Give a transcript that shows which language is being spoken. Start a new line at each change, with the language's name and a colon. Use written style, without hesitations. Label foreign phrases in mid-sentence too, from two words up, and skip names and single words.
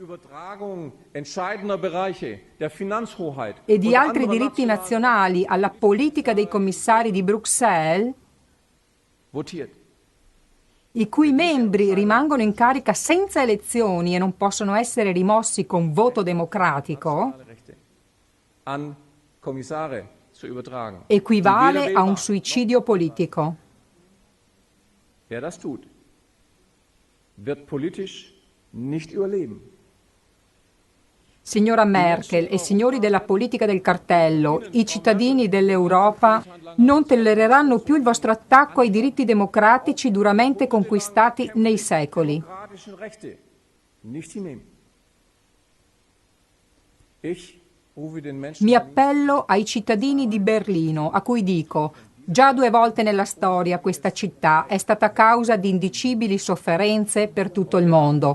Italian: e di altri diritti nazionali alla politica dei commissari di Bruxelles, i cui membri rimangono in carica senza elezioni e non possono essere rimossi con voto democratico, equivale a un suicidio politico.
German: Wer das tut, wird politisch nicht überleben.
Italian: Signora Merkel e signori della politica del cartello, i cittadini dell'Europa non tollereranno più il vostro attacco ai diritti democratici duramente conquistati nei secoli. Mi appello ai cittadini di Berlino, a cui dico: già 2 volte nella storia questa città è stata causa di indicibili sofferenze per tutto il mondo.